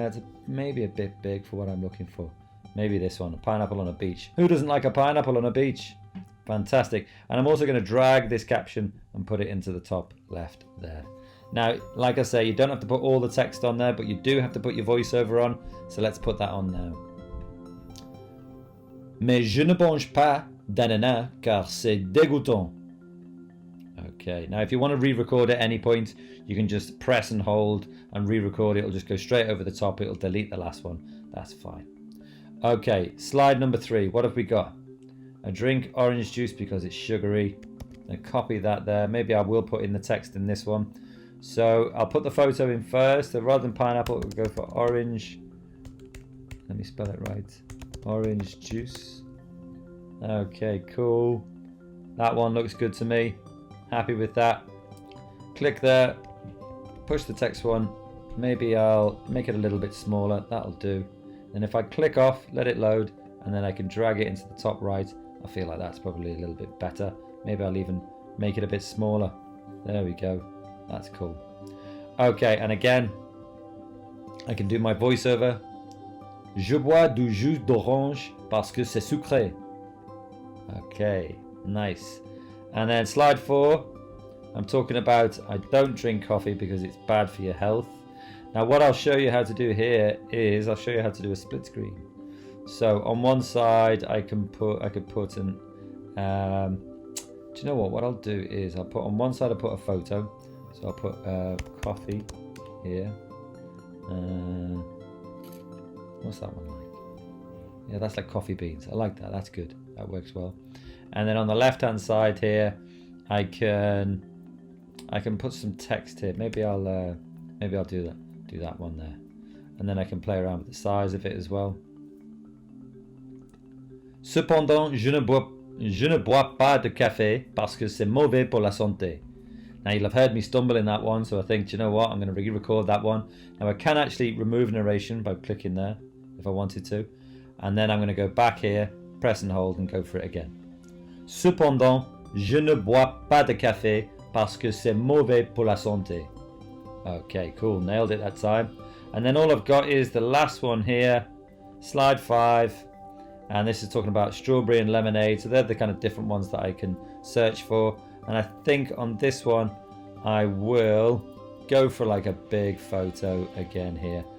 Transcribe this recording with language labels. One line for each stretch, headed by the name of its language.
English: It's maybe a bit big for what I'm looking for. Maybe this one, a pineapple on a beach. Who doesn't like a pineapple on a beach? Fantastic. And I'm also going to drag this caption and put it into the top left there. Now, like I say, you don't have to put all the text on there, but you do have to put your voiceover on. So let's put that on now.
French: Mais je ne mange pas d'ananas car c'est dégoûtant.
English: Okay, now if you want to re-record at any point, you can just press and hold and re-record it. It'll just go straight over the top. It'll delete the last one. That's fine. Okay, slide number 3. What have we got? I drink orange juice because it's sugary. And copy that there. Maybe I will put in the text in this one. So I'll put the photo in first. So rather than pineapple, we'll go for orange. Let me spell it right. Orange juice. Okay, cool. That one looks good to me. Happy with that. Click there. Push the text one. Maybe I'll make it a little bit smaller. That'll do. And if I click off, let it load, and then I can drag it into the top right. I feel like that's probably a little bit better. Maybe I'll even make it a bit smaller. There we go. That's cool. Okay, and again, I can do my voiceover.
French: Je bois du jus d'orange parce que c'est sucré.
English: Okay, nice. And then slide 4, I'm talking about I don't drink coffee because it's bad for your health. Now what I'll show you how to do here is I'll show you how to do a split screen. So on one side I could put an do you know what I'll do is I'll put on one side I'll put a photo. So I'll put coffee here. What's that one like? Yeah, that's like coffee beans. I like that. That's good. That works well. And then on the left hand side here, I can put some text here. Maybe I'll do that one there, and then I can play around with the size of it as well.
French: Cependant, je ne bois pas de café parce que c'est mauvais pour la santé.
English: Now you'll have heard me stumble in that one, so I think, do you know what, I'm going to re-record that one. Now I can actually remove narration by clicking there if I wanted to, and then I'm going to go back here, press and hold, and go for it again.
French: Cependant, je ne bois pas de café parce que c'est mauvais pour la santé.
English: Okay, cool, nailed it that time. And then all I've got is the last one here, slide 5, and this is talking about strawberry and lemonade, so they're the kind of different ones that I can search for. And I think on this one I will go for like a big photo again here.